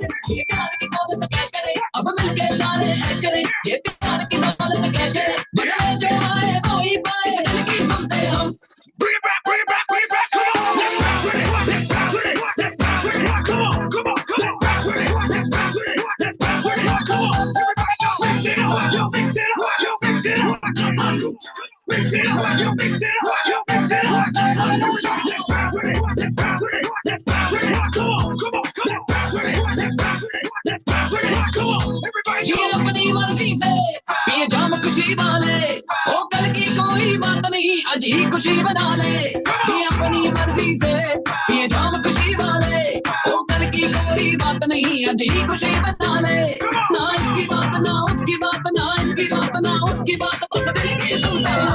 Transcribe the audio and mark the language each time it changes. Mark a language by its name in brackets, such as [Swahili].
[Hindi] ये प्यार की दौलत कैश करे अब मिलके सारे ऐश करे ये प्यार की दौलत कैश करे मन में जो आए वो ही पाए दिल की सुनते हम [English] Bring it back, bring it back, bring it back, come on! Let's bounce it, let's bounce it, come on, come on, come on, bounce it, let's bounce it, let's bounce it, come on! Everybody go, mix it up, yo, mix it up, yo, mix it up, come on, mix it up, yo, mix it up, yo, mix it up, let's bounce it, let's bounce it, let's bounce it, come on, come on, come on, bounce it, let's bounce it, let's bounce it, come on, everybody [Hindi] जी अपनी मर्जी से पिए जाम खुशी वाले ओ कल की कोई बात नहीं आज ही खुशी बना ले जी अपनी मर्जी से पिए जाम खुशी वाले ओ कल की कोई बात नहीं आज ही खुशी बना ले ना इसकी बात ना उसकी बात ना इसकी बात ना उसकी बात बस दिल की सुनता